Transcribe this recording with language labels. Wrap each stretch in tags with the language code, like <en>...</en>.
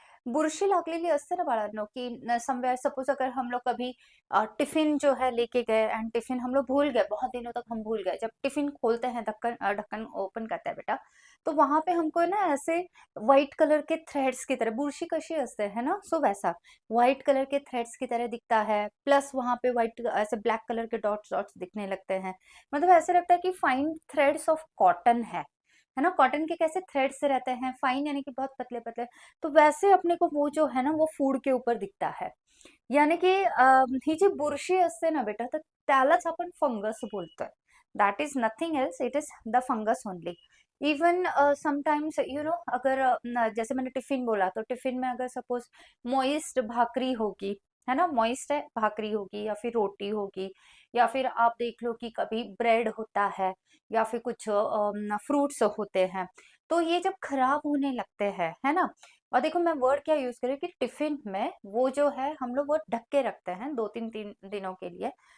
<mr>बुरशी लागलेली असते ना बाळांनो,</mr> <hi>की समवेयर सपोज अगर हम लोग कभी टिफिन जो है लेके गए एंड टिफिन हम लोग भूल गए, बहुत दिनों तक हम भूल गए, जब टिफिन खोलते हैं ढक्कन ढक्कन ओपन करते हैं बेटा, तो वहां पे हमको ना ऐसे व्हाइट कलर के थ्रेड्स की तरह,</hi> <mr>बुरशी कशी असते</mr> <hi>है ना, सो वैसा व्हाइट कलर के थ्रेड्स की तरह दिखता है, प्लस वहां पे व्हाइट ऐसे ब्लैक कलर के डॉट्स डॉट्स दिखने लगते हैं। मतलब ऐसे लगता है कि फाइन थ्रेड्स ऑफ कॉटन है ना, कॉटन के कैसे थ्रेड से रहते हैं फाइन, यानी कि बहुत पतले पतले, तो वैसे अपने को वो जो है ना वो फूड के ऊपर दिखता है।</hi> <mr>यानी की ही जी बुरशी असते ना बेटा, तर त्यालाच आपण फंगस बोलतोय।</mr> <en>That is nothing else, it is the fungus only. Even sometimes you know,</en> <hi>अगर जैसे मैंने टिफिन बोला, तो टिफिन में अगर सपोज मॉइस्ट भाकरी होगी, है ना, मॉइस्ट है भाकरी होगी या फिर रोटी होगी, या फिर आप देख लो कि कभी ब्रेड होता है, या फिर कुछ फ्रूट्स होते हैं, तो ये जब खराब होने लगते हैं, है ना, और देखो मैं वर्ड क्या यूज करी कि टिफिन में वो जो है हम लोग वो ढक के रखते हैं 2-3 दिनों के लिए।</hi>